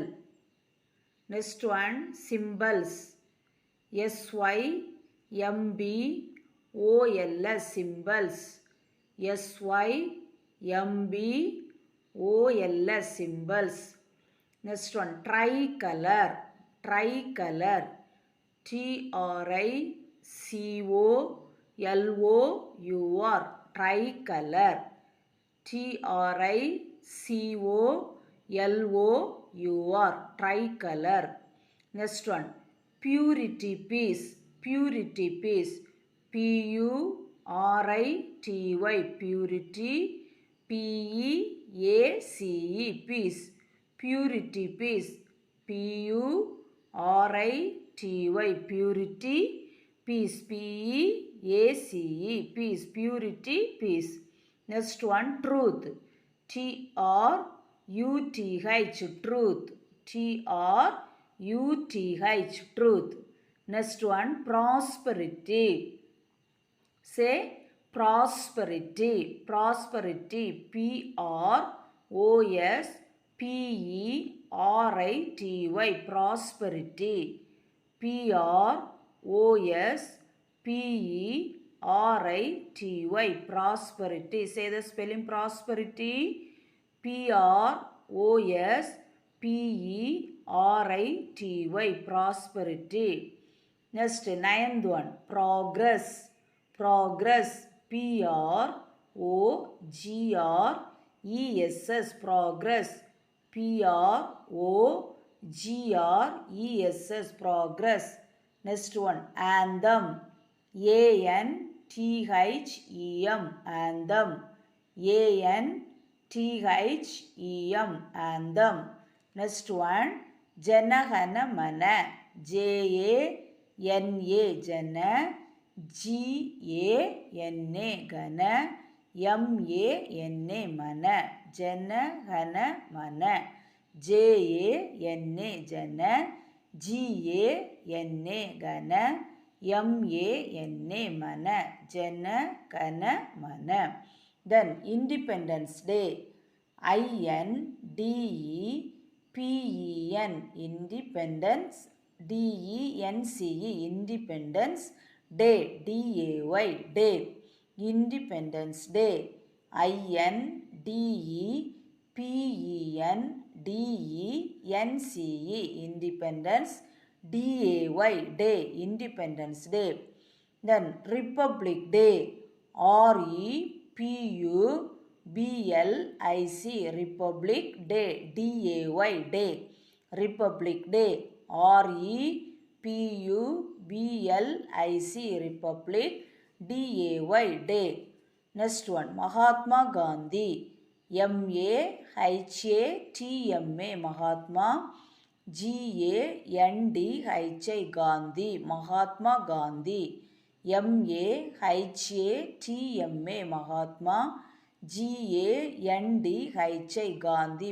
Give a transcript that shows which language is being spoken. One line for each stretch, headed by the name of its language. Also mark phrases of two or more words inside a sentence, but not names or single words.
English: Next one, symbols. S-Y-M-B-O-L-S. Symbols. S-Y-M-B-O-L-S. Symbols. Next one, tricolor. Tricolor. T-R-I-C-O-L-O-U-R. Tricolor. T-R-I-C-O-L-O-U-R. Tricolor. Next one, purity peace. Purity peace. P-U-R-I-T-Y. Purity. P-E-A-C-E. Peace. Purity peace. P-U-R-I-T-Y. Purity peace. P-E-A-C-E. Peace. Purity peace. Next one, truth. T-R-U-T-H. Truth. T-R-U-T-H. Truth. Next one, prosperity. Say prosperity. Prosperity. P-R-O-S-P-E-R-I-T-Y. Prosperity. P-R-O-S-P-E-R-I-T-Y. Prosperity. Say the spelling prosperity. P-R-O-S-P-E-R-I-T-Y. Prosperity. Next, ninth one, progress. Progress. P-R-O-G-R-E-S-S. Progress. P-R-O-G-R-E-S-S. Progress. Next one, anthem. A-N-T-H-E-M. Anthem. A-N-T-H-E-M. Anthem. Next one, Jana Mana. J-A-N-A. Jana. G-A-N-A. Gana. M-A-N-A. Mana. Jana Mana. J-A-N-A. Jana. G-A-N-A. Gana. M-A-N-A. Mana. Jana Mana. Then Independence Day. I-N-D-E-P-E-N. Independence. D-E-N-C-E. Independence Day. D-A-Y. Day. Independence Day. I-N-D-E-P-E-N-D-E-N-C-E. Independence. D-A-Y. Day. Independence Day. Then Republic Day. R-E-P-U-B-L-I-C. Republic Day. D-A-Y. Day. Republic Day. R-E-P-U-B-L-I-C. Republic. D-A-Y. Day. Next one, Mahatma Gandhi. M-A-H-A-T-M-A. Mahatma. G-A-N-D-H-I. Gandhi. Mahatma Gandhi. M-A-H-A-T-M-A. Mahatma. G-A-N-D-H-I. Gandhi.